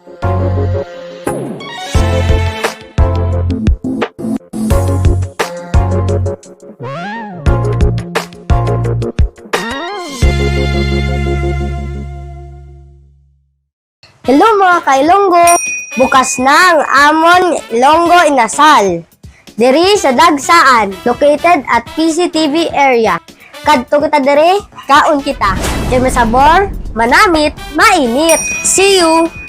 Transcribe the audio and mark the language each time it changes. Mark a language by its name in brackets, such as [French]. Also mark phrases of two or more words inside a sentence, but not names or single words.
[Hiligaynon] Hello mga kailonggo! Bukas na ang amon Ilonggo Inasal. Diri sa Dagsaan, [English] located at PCTV area. [Hiligaynon] Kadto kita diri, kaon kita. Kay masabor, manamit, mainit. [English] See you!